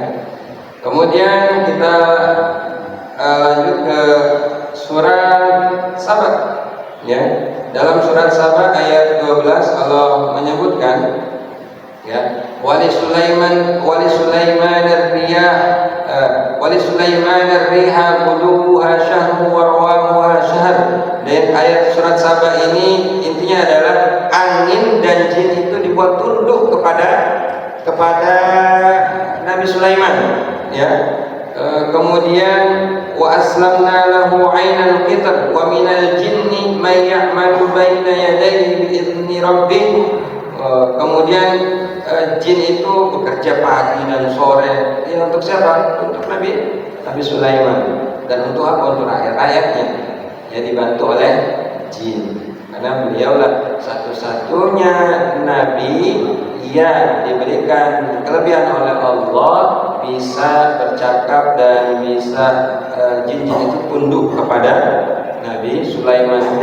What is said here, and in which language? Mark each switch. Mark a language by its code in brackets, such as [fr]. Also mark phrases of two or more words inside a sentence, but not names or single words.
[id] Kemudian kita lanjut ke surat Saba. Ya. Dalam surat Saba ayat 12 Allah menyebutkan, ya, [ar] ولسليمان الريح غدوها شهر ورواحها شهر. [id] Dan ayat surat Saba ini intinya adalah angin dan jin itu dibuat tunduk kepada Nabi Sulaiman, ya. [ar] Kemudian وأسلنا له عين القطر ومن الجن من يعمل بين يديه بإذن ربه. [id] Kemudian jin itu bekerja pagi dan sore. Ya, untuk siapa? Untuk Nabi Sulaiman. Dan untuk apa? Untuk rakyat-rakyatnya. Ya, dibantu oleh jin. Karena beliaulah satu-satunya nabi yang diberikan kelebihan oleh Allah, bisa bercakap dan bisa jin-jin itu tunduk kepada Nabi Sulaiman.